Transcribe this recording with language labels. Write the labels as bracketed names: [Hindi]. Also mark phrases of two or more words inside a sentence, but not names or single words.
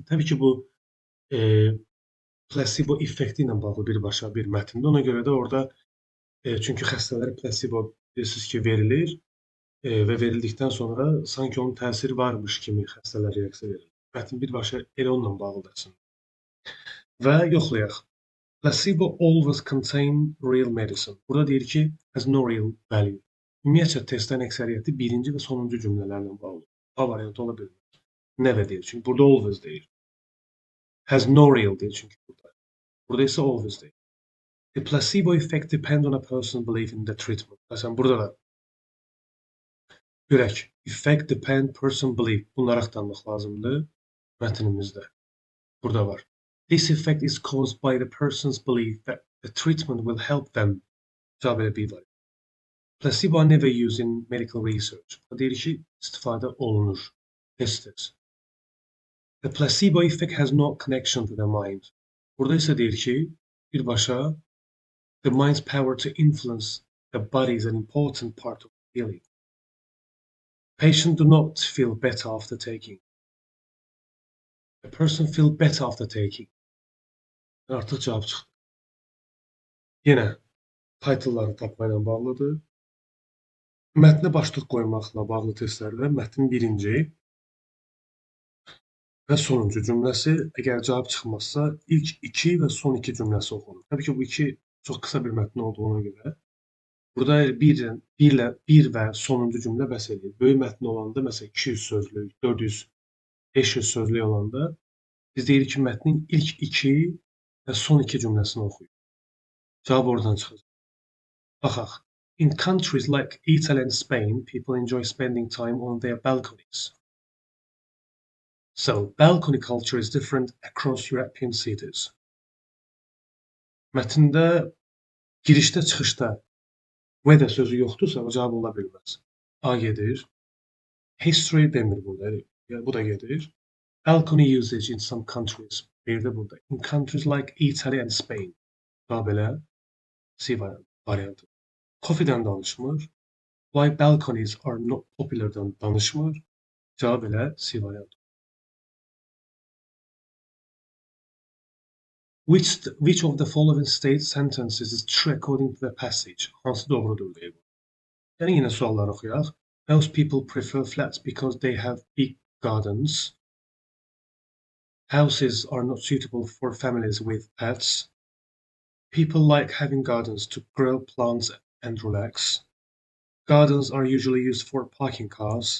[Azerbaijani] Təbii ki, bu plasibo effekti ilə bağlı birbaşa bir mətndir. Ona görə də orada çünki xəstələrə plasibo bilirsiniz ki, verilir və verildikdən sonra sanki onun təsiri varmış kimi xəstələr reaksiya verir. Mətn birbaşa elə onunla bağlıdır aslında. Və yoxlayaq. [English] Placebo always contain real medicine. [Azerbaijani] Burada deyir ki, [English] has no real value. [Azerbaijani] Ümumiyyətcə, testlərin əksəriyyəti birinci və sonuncu cümlələrlə bağlıdır. A variantı ola bilmir. Never deyir, çünki burada always deyir. [English] Has no real [Azerbaijani] deyir, çünki burada. Burada isə always deyir. [English] The placebo effect depends on a person's belief in the treatment. [Azerbaijani] Məsələn, burada da görək. [English] Effect depend person belief. [Azerbaijani] Bunları axtarmaq lazımdır mətnimizdə. Burada var. [English] This effect is caused by the person's belief that the treatment will help them. [Azerbaijani] Cavab elə B var. [English] Placebo are never used in medical research. [Azerbaijani] Bu deyir ki, istifadə olunur. Test. [English] The placebo effect has no connection to the mind. [Azerbaijani] Burada isə deyir ki, birbaşa [English] the mind's power to influence the body is an important part of healing. Patients do not feel better after taking. The person feel better after taking. [Azerbaijani] Artıq cavab çıxdı. Yenə title'ları tapmayla bağlıdır. Mətnə başlıq qoymaqla bağlı testlərdə mətnin birinci və sonuncu cümləsi, əgər cavab çıxmazsa, ilk iki və son iki cümləsi oxunur. Təbii ki, bu iki çox qısa bir mətn olduğuna görə burada bir və sonuncu cümlə bəs edir. Böyük mətn olanda, məsələn, 200 sözlük, 400, 500 sözlük olanda biz deyirik ki, mətnin ilk iki və son iki cümləsini oxuyur. Cavab oradan çıxacaq. Baxaq. [English] In countries like Italy and Spain, people enjoy spending time on their balconies. So, balcony culture is different across European cities. [Azerbaijani] Mətndə girişdə, çıxışda weather sözü yoxdursa, o cavab ola bilməz. A gedir. History demir burada. Bu da gedir. [English] Balcony usage in some countries. [Azerbaijani] Bir də burada. [English] In countries like Italy and Spain. [Azerbaijani] Cavab elə C variantı. Coffee'dən danışmır. [English] Why balconies are not popular'dan danışmır. [Azerbaijani] Cavab elə C variantı. [English] Which of the following state sentences is true according to the passage? [Azerbaijani] Hansı doğrudur deyir bu. Yəni yenə sualları oxuyaq. [English] Most people prefer flats because they have big gardens. Houses are not suitable for families with pets. People like having gardens to grow plants and relax. Gardens are usually used for parking cars.